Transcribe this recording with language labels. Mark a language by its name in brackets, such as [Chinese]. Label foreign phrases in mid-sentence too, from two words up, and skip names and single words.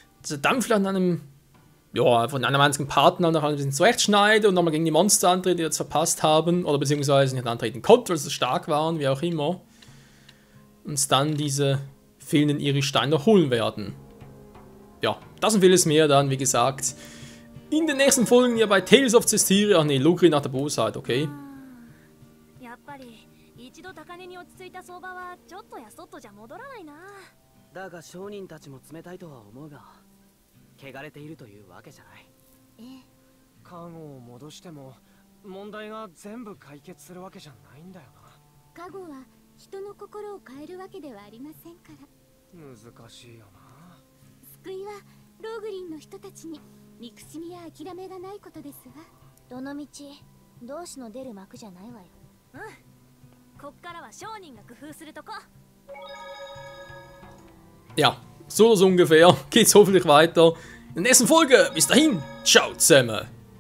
[German] Also dann vielleicht an einem ja, von einem einzigen Partner noch ein bisschen zurechtschneiden und nochmal gegen die Monster antreten, die jetzt verpasst haben. Oder beziehungsweise nicht antreten konnten, weil sie stark waren, wie auch immer. Und dann diese fehlenden Iri-Steine noch holen werden. Ja, das und vieles mehr dann, wie gesagt, in den nächsten Folgen hier bei Tales of Zestiria. Ach nee, Logri nach der Bosheit, okay? [Japanese] やっぱり一度高値に落ち着いた相場はちょっとやそっとじゃ戻らないな。だが商人たちも冷たいとは思うが汚れているというわけじゃない。ええ、カゴを戻しても問題が全部解決するわけじゃないんだよな。カゴは人の心を変えるわけではありませんから。難しいよな。救いはローグリンの人たちに憎しみや諦めがないことですわ。どの道同志の出る幕じゃないわよ。うん。こっからは商人が工夫するとこ。 [German] Ja, so ungefähr geht's hoffentlich weiter in der nächsten Folge. Bis dahin, ciao zusammen.